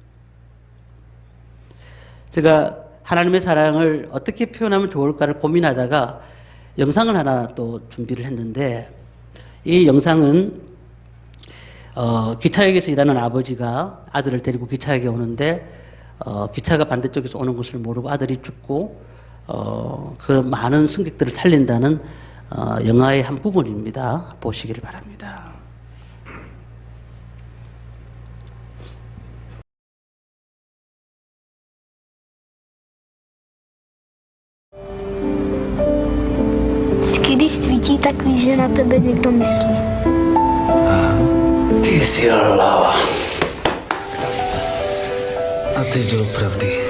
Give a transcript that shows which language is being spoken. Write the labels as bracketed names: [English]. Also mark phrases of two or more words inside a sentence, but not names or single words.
[Korean] 제가 하나님의 사랑을 어떻게 표현하면 좋을까를 고민하다가 영상을 하나 또 준비를 했는데 이 영상은 기차역에서 일하는 아버지가 아들을 데리고 기차역에 오는데 기차가 반대쪽에서 오는 것을 모르고 아들이 죽고 그 많은 승객들을 살린다는 영화의 한 부분입니다. 보시기를 바랍니다. [Czech] Když svítí, tak víš, že na tebe někdo myslí. Ty jsi lava. A teď doopravdy.